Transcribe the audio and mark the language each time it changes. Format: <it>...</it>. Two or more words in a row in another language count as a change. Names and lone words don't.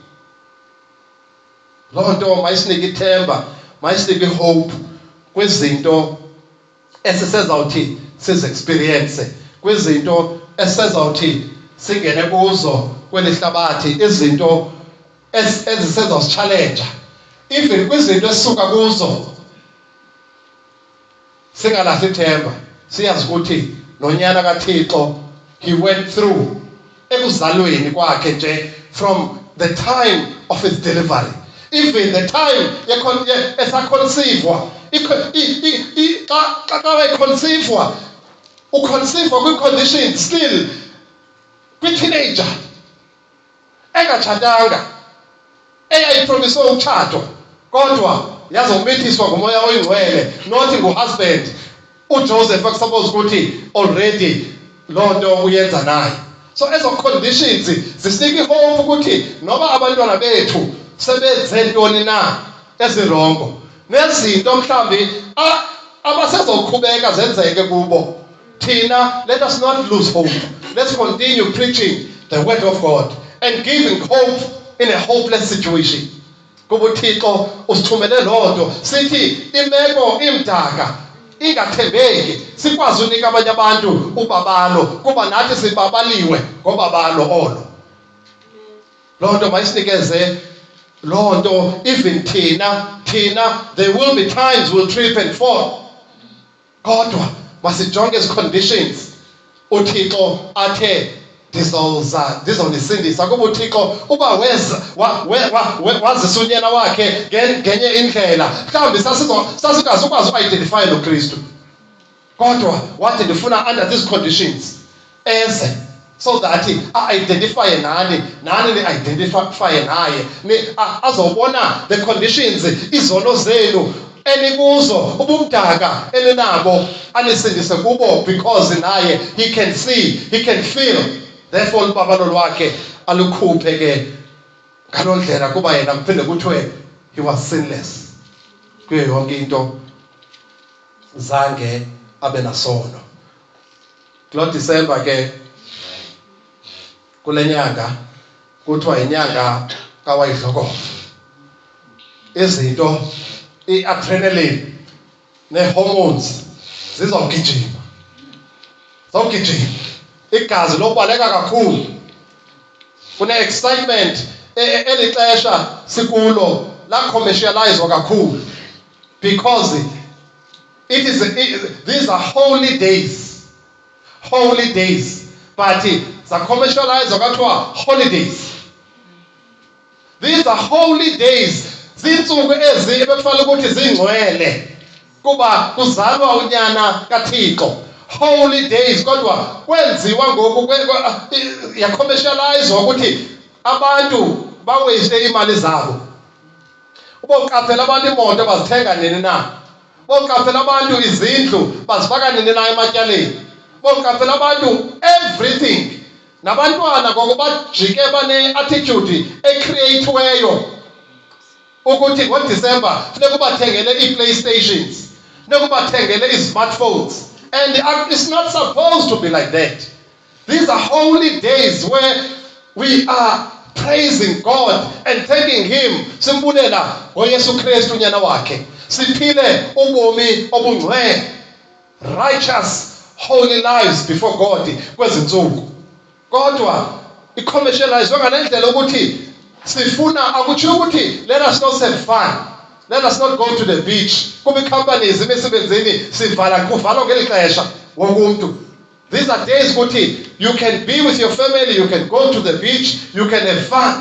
<xh>Loo nto mayisinike ithemba, mayisinike hope kwizinto esisezawuthi sizi-experience, kwizinto esizawuthi singene kuzo kweli hlabathi, izinto ezisezawusitshalenja, even kwizinto esisuka kuzo. Singalahli ithemba, siyazi ukuthi nonyana kaThixo</xh> <en>he went through</en> <xh>ekuzalweni kwakhe nje,</xh> <en>from the time of his delivery, even the time esaconceive-wa.</en> <xh>Xa wayiconceive-wa, uconceive-wa kwi-condition still kwi-teenager, engatshatanga, eyayipromiswe umtshato kodwa yazomithiswa ngumoya oyingcwele not nguhusband uJoseph akusuppose ukuthi already loo nto uyenza naye. So ezo conditions zisinika ihope ukuthi noba abantwana bethu sebenze ntoni na ezirongo nezinto mhlambi abasezoqhubeka zenzeke kubo thina,</xh> <en>let us not lose hope. Let's continue preaching the word of God and giving hope in a hopeless situation.</en> <xh>Kuba uThixo usithumele loo nto sithi imeko imdaka ingathembeki sikwazi unika abanye abantu ubabalo kuba nathi sibabaliwe ngobabalo olo. Loo nto mayisinikeze loo nto even thina</xh> <en>there will be times we'll trip and fall</en> <xh>kodwa masijonge ezi conditions uThixo athe ndizonisindisa kuba uThixo uba wazisa unyana wakhe ngenye indlela mhlawumbi sasikwazi ukwazi uidentify noKristu kodwa wathi ndifuna</xh> <en>under these conditions</en> <xh>eze</xh> <en>so that identify</en> <xh>nani ni-identify naye azobona</xh> <en>the conditions</en> <xh>izono zenu enikuzo ubumdaka eninabo anisindise kubo because naye</xh> <en>he can see, he can feel.</en> <xh>Therefore ubabalo lwakhe alukhuphe ke ngaloo ndlela kuba yena kuphinde kuthiwe</xh> <en>he was sinless</en> <xh>kuyo yonke into zange abe nasono. Kuloo December ke kule nyanga kuthiwa inyanga kaWayidlokovo. Izinto i-adrenaline ne-hormones zizawugijima igazi lokubaleka kakhulu kune-excitement eli xesha sikulo la-commercializwa kakhulu</xh> <en>because these are holy days but</en> <xh>za-commercializwa kathiwa holidays.</xh> <en>These are holy days,</en> <xh>ziintsuku ezi ebekufanele ukuthi zingcwele kuba kuzalwa unyana kaThixo.</xh> <en>Holy days</en> <xh>kodwa kwenziwa ngoku ya-commercializwa ukuthi abantu bawaste imali zabo. Uboqaphela abantu imoto bazithenga nini na? Uboqaphela abantu izindlu bazifaka nini na ematyaleni? Uboqaphela abantu everything. Nabantwana ngoku bajike bane-attitude ecreatiweyo ukuthi ngoDisemba funeka ubathengele ii-PlayStations, funeka ubathengele ii-smartphones.</xh> <en>And it's not supposed to be like that. These are holy days where we are praising God and thanking Him.</en> <xh>Simbulela ngoYesu Kristu unyana wakhe. Siphile ubomi obungcwele,</xh> <en>righteous, holy lives before God</en> <xh>kwezi ntsuku. Kodwa i-commercializwe ngale ndlela ukuthi sifuna akutsho ukuthi</xh> <en>let us not have fun. Let us not go to the beach.</en> <xh>Kuba companies emisebenzini kuvalwa ngeli xesha wonke umuntu.</xh> <en>These are days ukuthi you can be with your family, you can go to the beach, you can have fun.</en>